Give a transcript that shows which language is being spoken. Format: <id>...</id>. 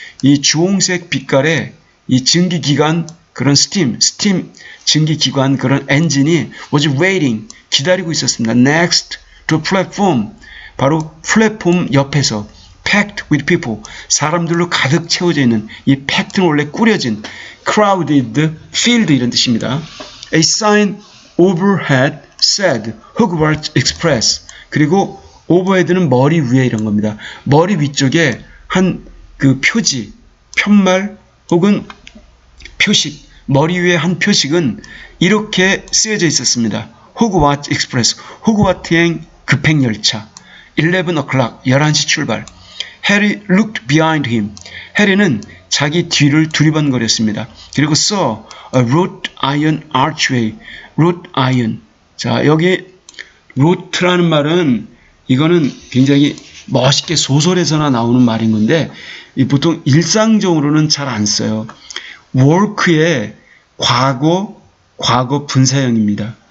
<ko>이 주홍색 빛깔의 이 증기기관, 그런 steam 증기기관 그런 엔진이</ko> <en>was waiting,</en> <ko>기다리고 있었습니다.</ko> <en>Next to platform.</en> <ko>바로 플랫폼 옆에서</ko> <en>packed with people.</en> <ko>사람들로 가득 채워져 있는 이 packed는 원래 꾸려진 crowded, filled 이런 뜻입니다.</ko> <en>A sign overhead said Hogwarts Express.</en> <ko>그리고 overhead는 머리 위에 이런 겁니다. 머리 위쪽에 한 그 표지, 편말 혹은 표식, 머리 위에 한 표식은 이렇게 쓰여져 있었습니다. Hogwarts Express, 호그와트행 급행열차.</ko> <en>11 o'clock,</en> <ko>11시 출발.</ko> <en>Harry looked behind him.</en> <ko>해리는 자기 뒤를 두리번거렸습니다.</ko> <en>그리고 saw a wrought iron archway. wrought iron.</en> <ko>자, 여기 wrought라는 말은 이거는 굉장히 멋있게 소설에서나 나오는 말인 건데 보통 일상적으로는 잘 안 써요. work의 과거 분사형입니다.</ko>